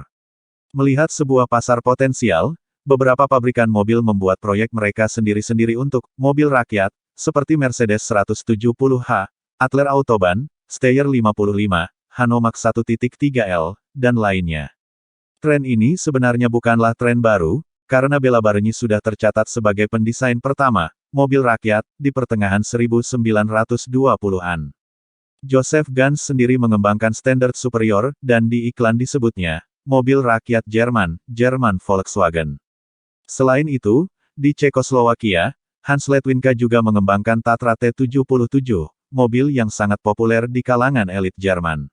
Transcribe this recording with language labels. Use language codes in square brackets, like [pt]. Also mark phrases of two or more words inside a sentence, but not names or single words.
[id] Melihat sebuah pasar potensial, beberapa pabrikan mobil membuat proyek mereka sendiri-sendiri untuk mobil rakyat, seperti Mercedes 170H, Adler Autobahn, Steyr 55, Hanomag 1.3L, dan lainnya. Tren ini sebenarnya bukanlah tren baru, karena Béla Bargny sudah tercatat sebagai pendesain pertama mobil rakyat di pertengahan 1920-an. Joseph Ganz sendiri mengembangkan standar superior, dan di iklan disebutnya mobil rakyat Jerman, Jerman Volkswagen. Selain itu, di Cekoslowakia, Hans Letwinka juga mengembangkan Tatra T77, mobil yang sangat populer di kalangan elit Jerman.